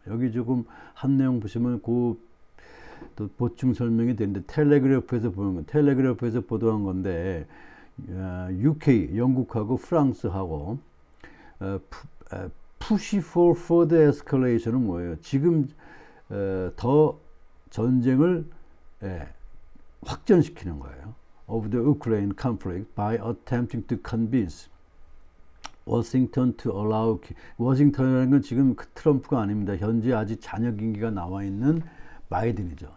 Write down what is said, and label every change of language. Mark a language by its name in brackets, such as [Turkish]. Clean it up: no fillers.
[Korean] 여기 조금 한 내용 보시면 또 보충 설명이 되는데 텔레그래프에서 보도한 건데 UK 영국하고 프랑스하고 [English] push for further escalation [Korean] 은 뭐예요? 지금 더 전쟁을 확전시키는 거예요. [English] of the Ukraine conflict by attempting to convince Washington to allow [Korean] 워싱턴이라는 건 지금 트럼프가 아닙니다. 현재 아직 잔여 임기가 나와 있는 바이든이죠.